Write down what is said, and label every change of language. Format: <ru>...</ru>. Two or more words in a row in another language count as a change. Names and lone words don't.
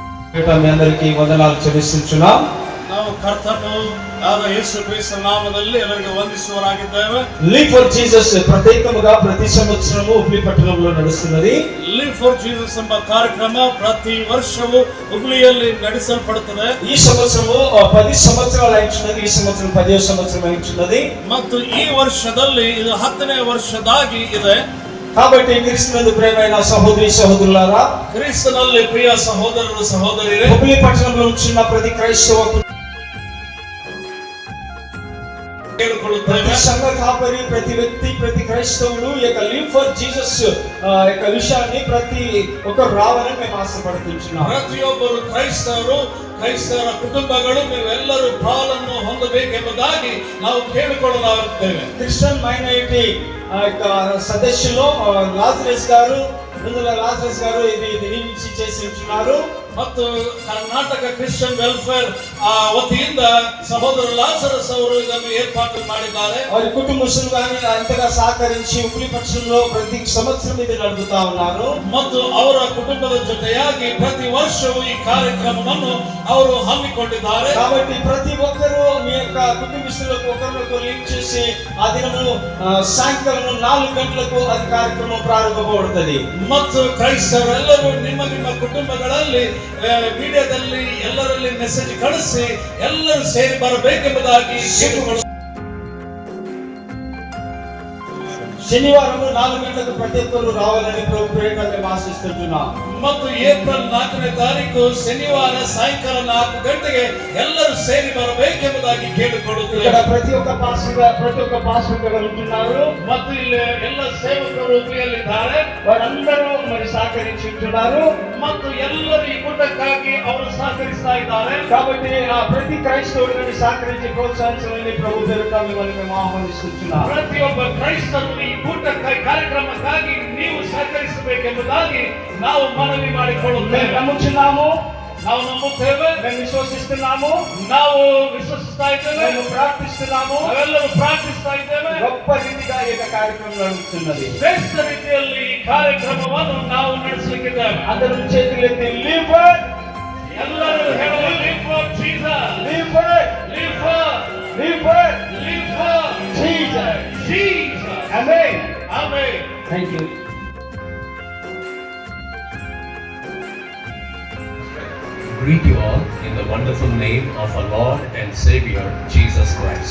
<te>మీ అందరికీ వందనాలు చెల్లిస్తున్నాం.</te> <kn>ನಾವು ಕರ್ತನು ಆದ ಯೇಸು ಕ್ರಿಸ್ತ ನಾಮದಲ್ಲಿ ಎಲ್ಲರಿಗೆ ವಂದಿಸುವರಾಗಿದ್ದೇವೆ.</kn> <te>లివ్ ఫర్ జీసస్ ప్రత్యేకముగా ప్రతి సంవత్సరము హుబ్లీ పట్టణంలో నడుస్తున్నది.</te> <kn>ಲಿವ್ ಫಾರ್ ಜೀಸಸ್ ಎಂಬ ಕಾರ್ಯಕ್ರಮ ಪ್ರತಿ ವರ್ಷವೂ ಹುಬ್ಳಿಯಲ್ಲಿ ನಡೆಸಲ್ಪಡುತ್ತದೆ.</kn> <te>ఈ సంవత్సరము 10 సంవత్సరాలు అయించున్నది. ఈ సంవత్సరం 10వ సంవత్సరం అయించున్నది.</te> <kn>ಮತ್ತು ಈ ವರ್ಷದಲ್ಲಿ ಇದು 10ನೇ ವರ್ಷದಾಗಿ ಇದೆ.</kn> <te>కాబట్టి క్రీస్తునందు ప్రియమైన సహోదరి సహోదరులారా, క్రీస్తుನಲ್ಲಿ ప్రియ సహోదరులు సహోదరిరే, హుబ్లీ పట్టణంలో ఉంటున్న ప్రతి క్రైస్తవ ప్రతి సంఘ కాపరి, ప్రతి వ్యక్తి, ప్రతి క్రైస్తవుడు ఈ యొక్క లివ్ ఫర్ జీసస్ యొక్క విషయాన్ని ప్రతి ఒక్కరు రావాలని మేము ఆశపడుతున్నాం.</te> <kn>ಪ್ರತಿಯೊಬ್ಬರು ಕ್ರೈಸ್ತರ ಕುಟುಂಬಗಳು ನೀವೆಲ್ಲರೂ ಪಾಲನ್ನು ಹೊಂದಬೇಕೆಂಬುದಾಗಿ ನಾವು ಕೇಳಿಕೊಳ್ಳಲಾಗುತ್ತೇವೆ.</kn> <en>Christian minority</en> <te>యొక్క సదస్సులో లాజరస్ గారు ఇది నియమించి చేసి ఉంటున్నారు.</te> <kn>ಮತ್ತು ಕರ್ನಾಟಕ ಕ್ರಿಶ್ಚಿಯನ್ ವೆಲ್ಫೇರ್ ವತಿಯಿಂದ ಸಹೋದರ ಲಾಜರಸ್ ಅವರು ಇದನ್ನು ಏರ್ಪಾటు ಮಾಡಿದ್ದಾರೆ.</kn> <te>వారి కుటుంబస్తులు కానీ అంతగా సహకరించి హుబ్లీ పట్టణంలో ప్రతి సంవత్సరం ఇది నడుపుతా ఉన్నారు.</te> <kn>ಮತ್ತು ಅವರ ಕುಟುಂಬದ ಜೊತೆಯಾಗಿ ಪ್ರತಿ ವರ್ಷವೂ ಈ ಕಾರ್ಯಕ್ರಮವನ್ನು ಅವರು ಹಮ್ಮಿಕೊಂಡಿದ್ದಾರೆ.</kn> <te>కాబట్టి ప్రతి ఒక్కరూ మీ యొక్క కుటుంబస్తులకు ఒకరినొకరు లింక్ చేసి ఆ దినము సాయంకాలం 4 గంటలకు అది కార్యక్రమం ప్రారంభమవుతుంది.</te> <kn>ಮತ್ತು ಕ್ರೈಸ್ತರೆಲ್ಲರೂ ನಿಮ್ಮ ಕುಟುಂಬಗಳಲ್ಲಿ ಮೀಡಿಯಾದಲ್ಲಿ ಎಲ್ಲರಲ್ಲಿ ಮೆಸೇಜ್ ಕಳಿಸಿ ಎಲ್ಲರೂ ಸೇರಿ ಬರಬೇಕೆಂಬುದಾಗಿ</kn> <te>శనివారం 4 గంటలకు ప్రతి ఒక్కరు రావాలని ప్రభు పేరిట మేము ఆశిస్తున్నాం.</te> <kn>ಮತ್ತು ಏಪ್ರಿಲ್ 4ನೇ ತಾರೀಕು ಶನಿವಾರ ಸಾಯಂಕಾಲ 4 ಗಂಟೆಗೆ ಎಲ್ಲರೂ ಸೇರಿ ಬರಬೇಕೆಂಬುದಾಗಿ ಕೇಳಿಕೊಳ್ಳುತ್ತೇವೆ.</kn> <te>ఇక్కడ ప్రతి ఒక్క పాస్టర్ ఉంటున్నారు.</te> <kn>ಮತ್ತು ಇಲ್ಲಿ ಎಲ್ಲ ಸೇವಕರು ಹುಬ್ಳಿಯಲ್ಲಿದ್ದಾರೆ.</kn> <te>వారందరూ మరి సహకరించి ఉంటున్నారు.</te> <kn>ಮತ್ತು ಎಲ್ಲರೂ ಈ ಕೂಟಕ್ಕಾಗಿ ಅವರು ಸಹಕರಿಸ್ತಾ ಇದ್ದಾರೆ.</kn> <te>కాబట్టి ప్రతి క్రైస్తవుడిని సహకరించి ప్రోత్సహించాలని ప్రభు పేరిట మిమ్మల్ని మేము ఆహ్వానిస్తున్నాం.</te> <kn>ಪ್ರತಿಯೊಬ್ಬ ಕ್ರೈಸ್ತರು ಈ ಕೂಟಕ್ಕಾಗಿ ಕಾರ್ಯಕ್ರಮಕ್ಕಾಗಿ ನೀವು ಸಹಕರಿಸಬೇಕೆಂಬುದಾಗಿ ನಾವು ಮನವಿ ಮಾಡಿಕೊಳ್ಳುತ್ತೇವೆ.</kn> <te>నమ్ముచున్నాము,</te> <kn>ನಾವು ನಂಬುತ್ತೇವೆ,</kn> <te>మేము విశ్వసిస్తున్నాము,</te> <kn>ನಾವು ವಿಶ್ವಸಿಸ್ತಾ ಇದ್ದೇವೆ,</kn> <te>మేము ప్రార్థిస్తున్నాము.</te> <kn>ನಾವೆಲ್ಲರೂ ಪ್ರಾರ್ಥಿಸ್ತಾ ಇದ್ದೇವೆ.</kn> <te>గొప్ప రీతిగా ఈ కార్యక్రమం నడుస్తున్నది.</te> <kn>ಶ್ರೇಷ್ಠ ರೀತಿಯಲ್ಲಿ ಈ ಕಾರ್ಯಕ್ರಮವನ್ನು ನಾವು ನಡೆಸಲಿಕ್ಕಿದ್ದೇವೆ.</kn> <te>అందరూ చేతులెత్తి లివ్ ఫర్,</te> <kn>ಎಲ್ಲರೂ ಹೇಳುವ ಲಿವ್ ಫಾರ್ ಜೀಸಸ್,</kn> <te>లివ్ ఫర్,</te> <kn>ಲಿವ್ ಫಾರ್,</kn> <te>లివ్ ఫర్</te> <kn>ಲಿವ್ ಫಾರ್</kn> <te>జీసస్.</te> <kn>ಜೀಸಸ್.</kn> <te>ఆమేన్.</te> <kn>ಆಮೆನ್.</kn> <en>thank you. Greet you all in the wonderful name of our Lord and Savior Jesus Christ.</en>